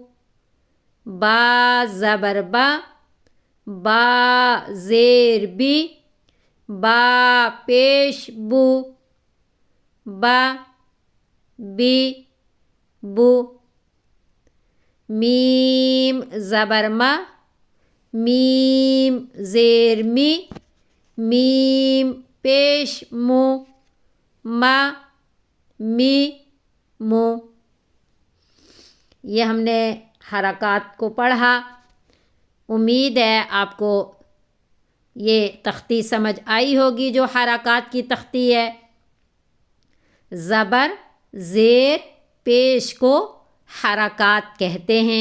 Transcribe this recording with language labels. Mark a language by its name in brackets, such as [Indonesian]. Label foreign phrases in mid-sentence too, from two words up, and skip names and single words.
[Urdu] با زبر با، با زیر بی، با پیش بو، با بی بو، میم زبر ما، میم زیر می، میم پیش مو، ما می مو۔ یہ ہم نے حرکات کو پڑھا۔ امید ہے آپ کو یہ تختی سمجھ آئی ہوگی جو حرکات کی تختی ہے۔ زبر زیر پیش کو حرکات کہتے ہیں۔